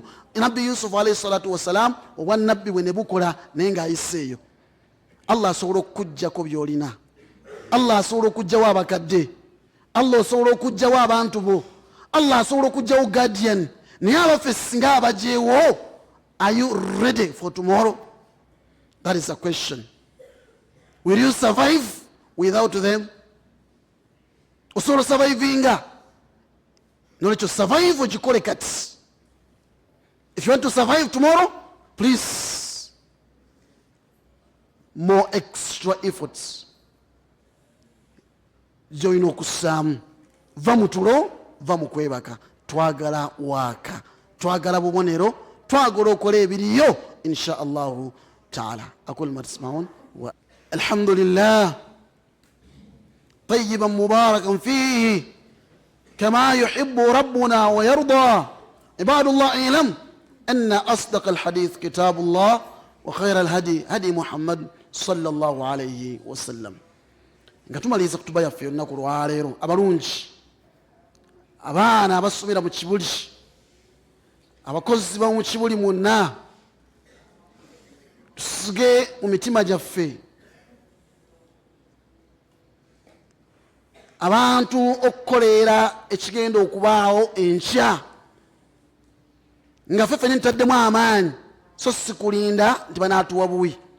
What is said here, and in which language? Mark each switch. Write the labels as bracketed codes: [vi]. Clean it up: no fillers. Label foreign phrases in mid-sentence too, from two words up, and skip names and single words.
[lg] Nabbi Yusuf [ar] عليه الصلاة والسلام [lg] obwa nabbi bwe ne bukola naye ng'ayiseeyo. Allah asobola okukuggyako by'olina. Allah asobola okugjawo abakadde. Allah asobola okugjawo abantu bo. Allah asobola okugjawo guardian. Naye abaffe singa abajeewo, [en] are you ready for tomorrow? That is a question. Will you survive without them? [lg] Osobola survivinga. Nolekyo survive ogikole kati. [en] If you want to survive tomorrow, please, more extra efforts. [lg] Gy'olina okussaamu. Va mu tulo, va mu kwebaka. Twagala waaka, twagala bubonero, twagala okola ebiriyo [ar] إن شاء الله تعالى. أقول ما تسمعون والحمد لله طيبا مباركا فيه كما يحب ربنا ويرضى. عباد الله اعلم أن أصدق الحديث كتاب الله وخير الهدي هدي محمد صلى الله عليه وسلم. [lg] nga tumaliza kutuba yaffe olunaku lwaleero, abalungi, abaana abasomera mu kibuli, abakozi ba mu kibuli mwonna, tusige mu mitima gyaffe abantu okukoleera ekigenda okubaawo enkya nga ffe ffenna ntutaddemu amaanyi, so si kulinda nti banaatuwa buwi.